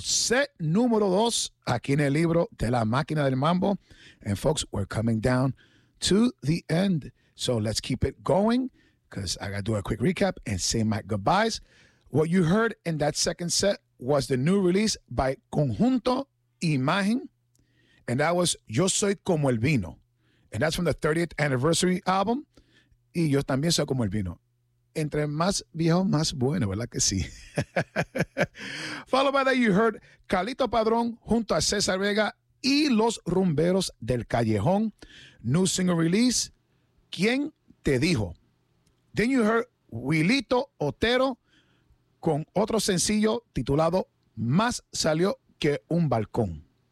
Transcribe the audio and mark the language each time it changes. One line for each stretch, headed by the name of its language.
Spanish: Set número 2 aquí en el libro de la máquina del mambo.
English: And folks, we're coming down to the end. So let's keep it going because I got to do a quick recap and say my goodbyes. What you heard in that second set was the new release by Conjunto Imagen. And that was Yo Soy Como El Vino. And that's from the 30th anniversary album.
Spanish: Y yo también soy como el vino. Entre más viejo, más bueno, ¿verdad que sí?
English: Followed by that, you heard Carlito Padrón
Spanish: junto a
English: César Vega y Los Rumberos del Callejón. New single release, ¿Quién te dijo? Then you heard Wilito Otero
Spanish: con otro sencillo titulado
English: Más salió que un balcón.